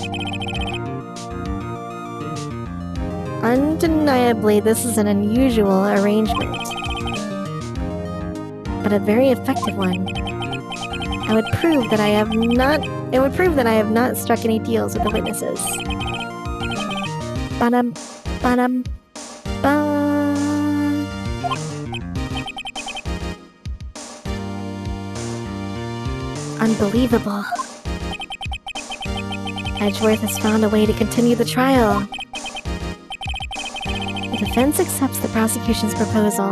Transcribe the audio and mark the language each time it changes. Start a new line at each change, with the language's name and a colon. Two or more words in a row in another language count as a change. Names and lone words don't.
English: Undeniably, this is an unusual arrangement, but a very effective one. It would prove that I have not struck any deals with the witnesses. Ba-dum, ba-dum, ba. Unbelievable. Edgeworth has found a way to continue the trial. The defense accepts the prosecution's proposal.